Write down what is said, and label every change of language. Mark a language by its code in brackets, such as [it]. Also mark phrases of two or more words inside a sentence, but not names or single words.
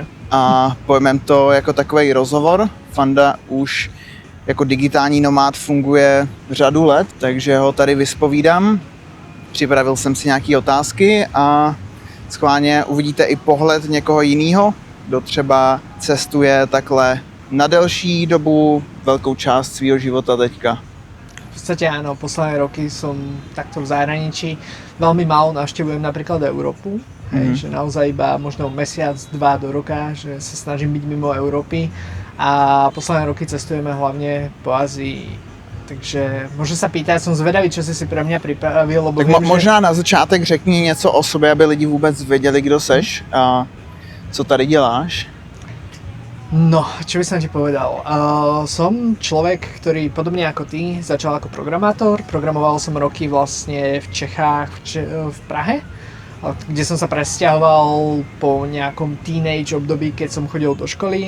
[cs] A pojmem to jako takový rozhovor. Fanda už jako digitální nomád funguje řadu let, takže ho tady vyspovídám. Připravil jsem si nějaké otázky a schválně uvidíte i pohled někoho jiného, kdo třeba cestuje takhle na delší dobu, velkou část svého života teďka. [sk] V podstate áno, posledné roky som takto v zahraničí. Veľmi málo navštevujem napríklad Európu. Hej, že naozaj iba možno mesiac, dva do roka, že sa snažím byť mimo Európy. A posledné roky cestujeme hlavne po Ázii. Takže možno sa pýtať, som zvedavý, čo si pre mňa pripravil, lebo tak viem, [cs] možná na začátek řekni něco o sobě, aby lidi vůbec věděli, kdo seš a co tady děláš. [sk] No, čo by som ti povedal? Som človek, ktorý podobne ako ty začal ako programátor. Programoval som roky vlastne v Čechách, v Prahe, kde som sa presťahoval po nejakom teenage období, keď som chodil do školy.